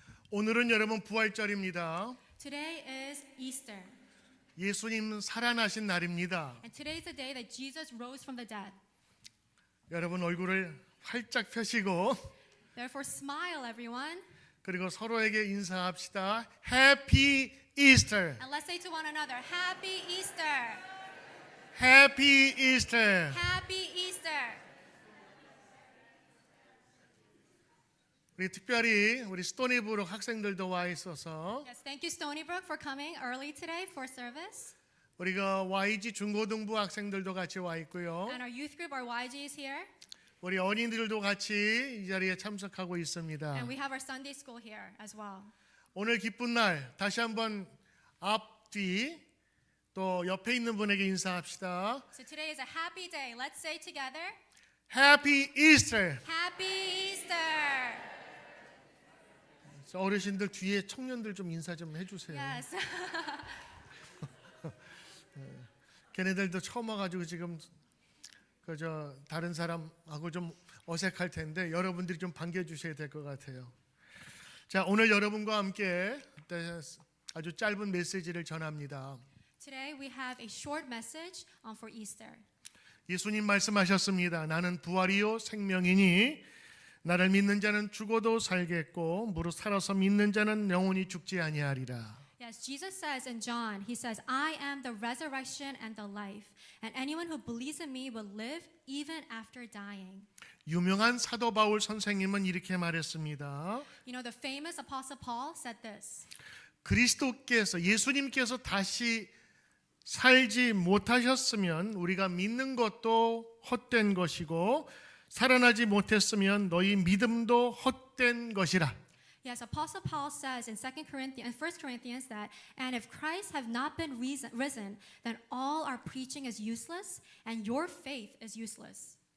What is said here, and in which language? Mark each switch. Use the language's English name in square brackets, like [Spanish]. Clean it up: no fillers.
[Korean] 오늘은 여러분 부활절입니다. [English] Today is Easter, [Korean] 예수님 살아나신 날입니다. [English] and today is the day that Jesus rose from the dead. [Korean] 여러분 얼굴을 활짝 펴시고 [English] Therefore, smile, everyone, [Korean] 그리고 서로에게 인사합시다. [English] Happy Easter. and let's say to one another, Happy Easter! Happy Easter. Happy Easter! [Korean] 우리 특별히 우리 스토니브룩 학생들도 와 있어서 [English] Yes, thank you, Stony Brook, for coming early today for service. [Korean] 우리가 YG 중고등부 학생들도 같이 와 있고요. [English] And our youth group, our YG, is here. [Korean] 우리 어린이들도 같이 이 자리에 참석하고 있습니다. [English] And we have our Sunday school here as well. [Korean] 오늘 기쁜 날 다시 한번 앞뒤 또 옆에 있는 분에게 인사합시다. [English] So today is a happy day. Let's say together, Happy Easter. Happy Easter! [Korean] 어르신들 뒤에 청년들 좀 인사 좀 해주세요. [English] Yes. [Korean] 걔네들도 처음 와가지고 지금 그저 다른 사람하고 좀 어색할 텐데 여러분들이 좀 반겨주셔야 될 것 같아요. 자, 오늘 여러분과 함께 아주 짧은 메시지를 전합니다. [English] Today we have a short message for Easter. [Korean] 예수님 말씀하셨습니다. 나는 부활이요 생명이니 나를 믿는 자는 죽어도 살겠고 무릇 살아서 믿는 자는 영원히 죽지 아니하리라. [English] Yes, Jesus says in John, he says, I am the resurrection and the life, and anyone who believes in me will live even after dying. [Korean] 유명한 사도 바울 선생님은 이렇게 말했습니다. [English] You know, the famous Apostle Paul said this. [Korean] 그리스도께서 예수님께서 다시 살지 못하셨으면 우리가 믿는 것도 헛된 것이고 살아나지 못했으면 너희 믿음도 헛된 것이라. [English] Yes, Apostle Paul says in 1 Corinthians that, and if Christ have not been risen, then all our preaching is useless and your faith is useless.